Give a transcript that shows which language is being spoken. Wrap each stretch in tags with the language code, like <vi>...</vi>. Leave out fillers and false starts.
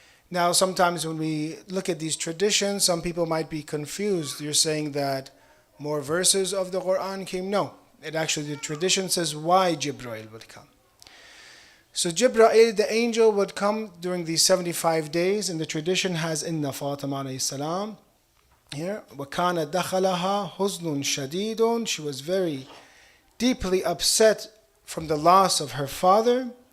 <en>Now, sometimes when we look at these traditions, some people might be confused. You're saying that more verses of the Quran came? No. It actually, the tradition says why Jibreel would come. So Jibreel, the angel, would come during these 75 days, and the tradition has</en> <ar>Inna Fatima alayhi salam.</ar> <en>Here,</en> <ar>وَكَانَ دَخَلَهَا حُزْنٌ شَدِيدٌ.</ar> <en>She was very deeply upset from the loss of her father.</en>